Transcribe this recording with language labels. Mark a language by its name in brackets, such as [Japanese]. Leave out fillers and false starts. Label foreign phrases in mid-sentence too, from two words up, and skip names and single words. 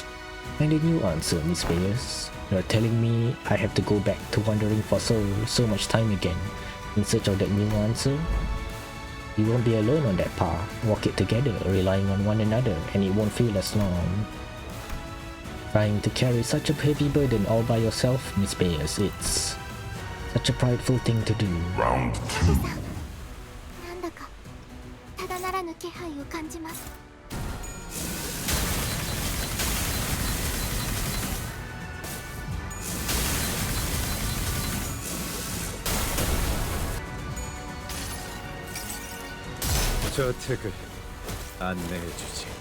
[English] Find a new answer, Miss Mayers. You're telling me I have to go back to wandering for so much time again, in search of that new answer? You won't be alone on that path. Walk it together, relying on one another, and it won't feel as long. Trying to carry such a heavy burden all by yourself, Miss Mayers, it's such a prideful thing to do. Round 2. [Japanese] なんだかただならぬ気配を感じます。 [Korean] 저택을 안내해주지.